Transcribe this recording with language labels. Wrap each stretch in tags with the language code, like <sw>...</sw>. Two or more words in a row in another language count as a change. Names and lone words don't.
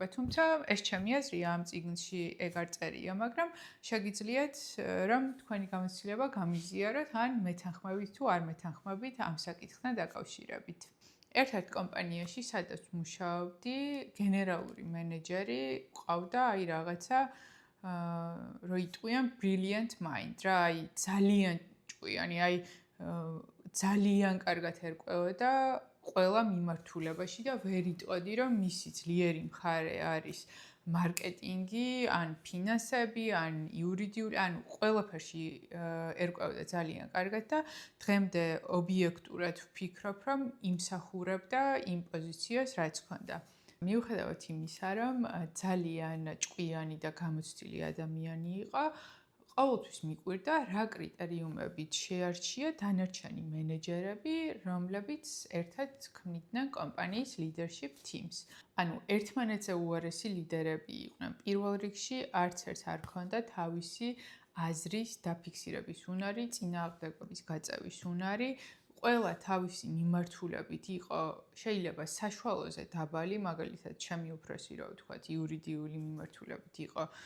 <ka>თუმცა ეს ჩემი აზრია, ამ წიგნში ეგ არ წერია, მაგრამ შეგიძლიათ რომ თქვენი გამოცდილება გამიზიაროთ ან მეთანხმებით თუ არ მეთანხმებით ამ საკითხთან დაკავშირებით. ერთ-ერთ კომპანიაში, სადაც მუშაობდი, გენერალური მენეჯერი ყავდა აი რაღაცა რო იტყვიან</ka> <en>brilliant mind</en> <ka>რა, აი ძალიან ჭკვიანი, აი ძალიან კარგად ერკვეოდა ყველა მიმართულებაში და ვერ იტყოდი, რომ მისი ძლიერი მხარე არის მარკეტინგი, ან ფინანსები, ან იურიდიული, ანუ ყველაფერში ერკვეოდა ძალიან კარგად და დღემდე ობიექტურად ვფიქრობ, რომ იმსახურებდა იმ პოზიციას, რაც ჰქონდა. მიუხედავად იმისა, რომ ძალიან ჭკვიანი და გამოცდილი ადამიანი იყო, ყოველთვის მიკვირდა, რა კრიტერიუმებით შეარჩია დანარჩენი მენეჯერები, რომლებიც ერთად ქმნიდნენ კომპანიის</ka> <en>leadership teams.</en> <ka>ანუ ერთმანეთზე უარესი ლიდერები იყვნენ. პირველ რიგში არც ერთს არ ჰქონდა თავისი აზრის დაფიქსირების უნარი, წინააღმდეგობის გაწევის უნარი, ყველა თავისი მიმართულებით იყო შეიძლება საშუალოზე დაბალი, მაგალითად, ჩემი უფროსი რა ვთქვათ, იურიდიული მიმართულებით იყო</ka>